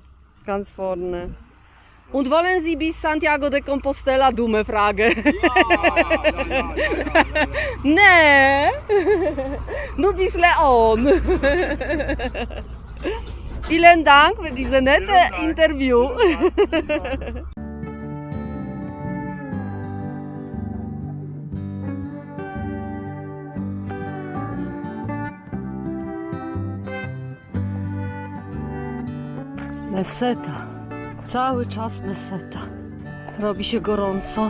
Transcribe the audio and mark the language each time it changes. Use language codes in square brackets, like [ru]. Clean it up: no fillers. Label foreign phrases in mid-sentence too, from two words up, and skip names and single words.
[de] Ganz vorne. Und wollen Sie bis Santiago de Compostela? Dumme Frage. Ja. Nee. Nur bis Leon. Vielen Dank für diese nette Interview. [pl] Meseta. Cały czas meseta. Robi się gorąco.